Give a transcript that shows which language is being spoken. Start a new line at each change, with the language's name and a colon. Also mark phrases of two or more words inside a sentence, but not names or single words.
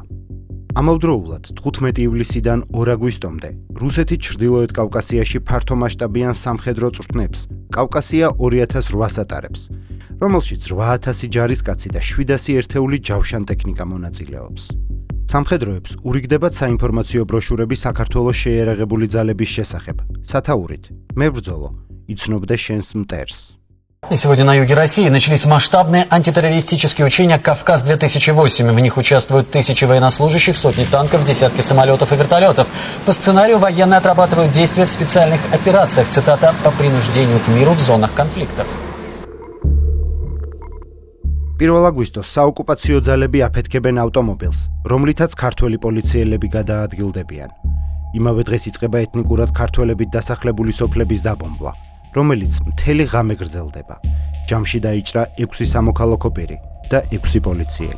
Georgian: ამავდროულად 15 ივლისიდან 2 აგვისტომდე რუსეთი ჩრდილოეთ კავკასიაში ფართომასშტაბიან სამხედრო წვრთნებს კავკასია 2008 ატარებს, რომელშიც 8000 ჯარისკაცი და 700 ერთეული ჯავშან ტექნიკა მონაწილეობს. სამხედროებს ურიგდებათ საინფორმაციო ბროშურები საქართველოს შეიარაღებული ძალების შესახებ. სათაურით: მე ბრძოლო, იცნობდე შენს მტერს.
Russian: И сегодня на юге России начались масштабные антитеррористические учения «Кавказ-2008». В них участвуют тысячи военнослужащих, сотни танков, десятки самолетов и вертолетов. По сценарию военные отрабатывают действия в специальных операциях, цитата, по принуждению к миру в зонах конфликтов.
Georgian: 1 აგვისტოს საოკუპაციო ძალები აფეთქებენ ავტომობილს, რომლითაც ქართველი პოლიციელები გადაადგილდებიან. იმავე დღეს იწყება ეთნიკურად ქართველებით დასახლებული სოფლების დაბომბვა, რომელიც მთელი ღამე გრძელდება. ჯამში დაიჭრა 6 სამოქალაქო პირი და 6 პოლიციელი.